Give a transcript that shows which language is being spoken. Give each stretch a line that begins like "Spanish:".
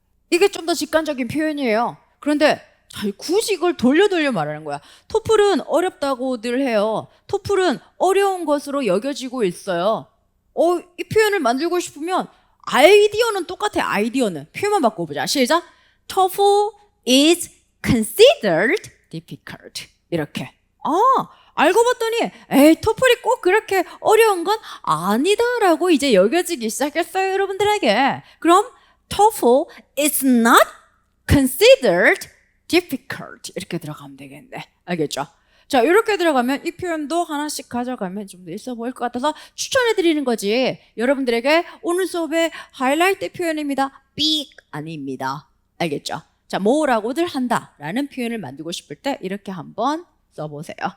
Korean: 이게 좀 더 직관적인 표현이에요. 그런데 굳이 이걸 돌려 말하는 거야. 토플은 어렵다고들 해요. 토플은 어려운 것으로 여겨지고 있어요. 이 표현을 만들고 싶으면 아이디어는 똑같아. 아이디어는 표현만 바꿔보자. 시작.
English: TOEFL is considered difficult.
Korean: 이렇게. 알고 봤더니 토플이 꼭 그렇게 어려운 건 아니다라고 이제 여겨지기 시작했어요, 여러분들에게. 그럼
English: TOEFL is not considered difficult
Korean: 이렇게 들어가면 되겠네. 알겠죠? 자, 이렇게 들어가면 이 표현도 하나씩 가져가면 좀 더 있어 보일 것 같아서 추천해 드리는 거지. 여러분들에게 오늘 수업의 하이라이트 표현입니다. 삑 아닙니다. 알겠죠? 자, 뭐라고들 한다라는 표현을 만들고 싶을 때 이렇게 한번 써보세요.